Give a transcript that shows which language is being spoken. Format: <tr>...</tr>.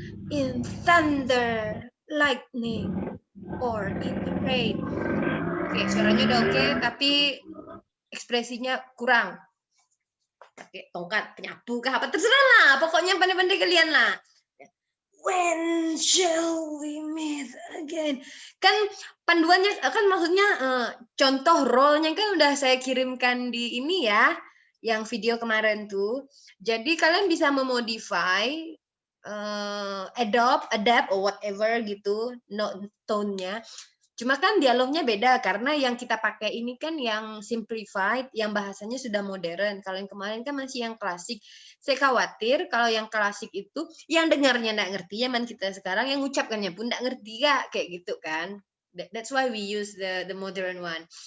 <en>In thunder, lightning, or in the rain?</en> <id>Oke, suaranya udah oke, tapi ekspresinya kurang. Pakai tongkat, penyapu kah, apa terserah lah. Pokoknya pandai-pandai kalian lah.</id> <en>When shall we meet again?</en> <id>Kan panduannya, kan maksudnya contoh role-nya kan udah saya kirimkan di ini ya, yang video kemarin tuh. Jadi kalian bisa memodify,</id> <en>adapt or whatever</en> <id>gitu, tone-nya. Cuma kan dialognya beda karena yang kita pakai ini kan yang simplified, yang bahasanya sudah modern. Kalau yang kemarin kan masih yang klasik. Saya khawatir kalau yang klasik itu yang dengarnya nggak ngerti, zaman kita sekarang yang ngucapkannya pun nggak ngerti ya, kayak gitu kan.</id> <en>That's why we use the modern one.</en>